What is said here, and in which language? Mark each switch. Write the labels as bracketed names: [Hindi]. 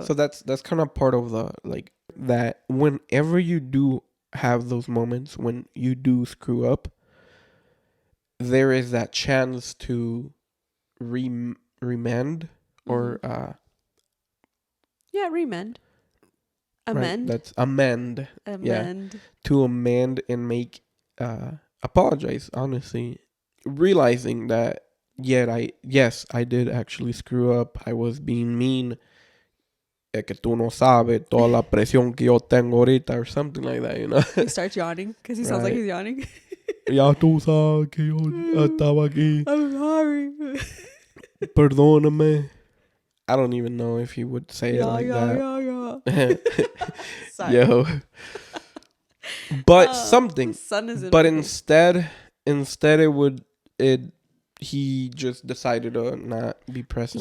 [English] that's kind of part of the, like, that whenever you do have those moments when you do screw up, there is that chance to remend or remend. Amend. Right, that's amend. Yeah. To amend and make apologize, honestly. Realizing that I did actually screw up. I was being mean. [Spanish] Es que tú no sabes toda la presión que yo tengo ahorita [English] or something like that, you know. He starts yawning because he sounds like he's yawning. [Spanish] Ya tú sabes que yo estaba aquí. [English] I'm sorry. [Spanish] Perdóname. [English] I don't even know if he would say it like that. Sorry. Yo. But something. Sun is but instead it he just decided to not be present.